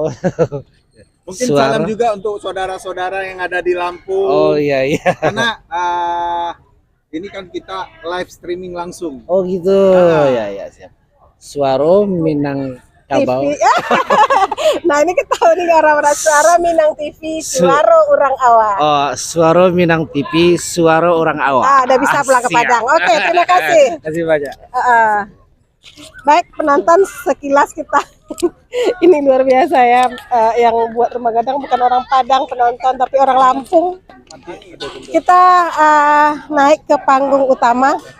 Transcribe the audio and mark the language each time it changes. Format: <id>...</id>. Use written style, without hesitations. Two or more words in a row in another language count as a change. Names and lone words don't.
<id>Mungkin Suara. salam juga untuk saudara-saudara yang ada di Lampung. Oh iya iya. Karena ini kan kita</id> <en>live streaming</en> <id>langsung. Oh gitu. Ya ya siap. Suaro Minang Kabau. TV. Nah, ini ketahuan nih orang-orang Suaro Minang TV, Suaro Urang Awak. Oh, Suaro Minang TV, Suaro Orang Awak. Udah bisa pulang ke siap. Padang. Oke, terima kasih. Terima kasih banyak. Baik penonton, sekilas kita ini luar biasa ya, yang buat rumah gadang bukan orang Padang penonton tapi orang Lampung. Kita naik ke panggung utama.</id>